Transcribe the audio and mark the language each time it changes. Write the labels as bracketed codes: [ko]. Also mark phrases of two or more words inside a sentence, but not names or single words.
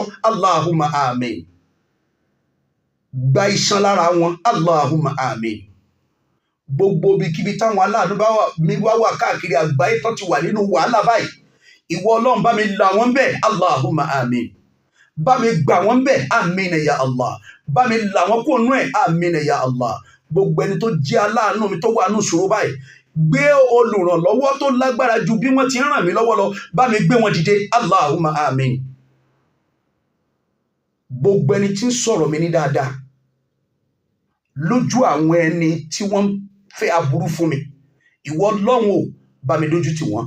[ar] اللهم آمين. [yo] Gba iṣan lára wọn. [ar] اللهم آمين. [yo] Gbogbo ibikíbi táwọn aláàánú mi wá wà káàkiri àgbáyé tó ti wà nínú wàhálà báyìí, ìwọ Ọlọ́run bá mi là wọ́n bẹ́ẹ̀. [ar] اللهم آمين. [yo] Bá mi gbà wọ́n bẹ́ẹ̀. [ar] آمين يا الله. [yo] Bá mi là wọ́n kúrò nú ẹ̀. [ar] آمين يا الله. [yo] Gbogbo ẹni tó jẹ́ aláàánú mi tó wà nínú ìṣòro báyìí, gbé olùrànlọ́wọ́ tó lágbára ju bí wọ́n ti ràn mí lọ́wọ́ lọ, bá mi gbé wọn dìde. [ar] اللهم آمين. [yo] Gbogbo ẹni tí ń sọ̀rọ̀ mi ní dáadáa lójú àwọn ẹni tí wọ́n fẹ́ aburú fún mi, ìwọ Ọlọ́run o, bá mi dójú tì wọ́n.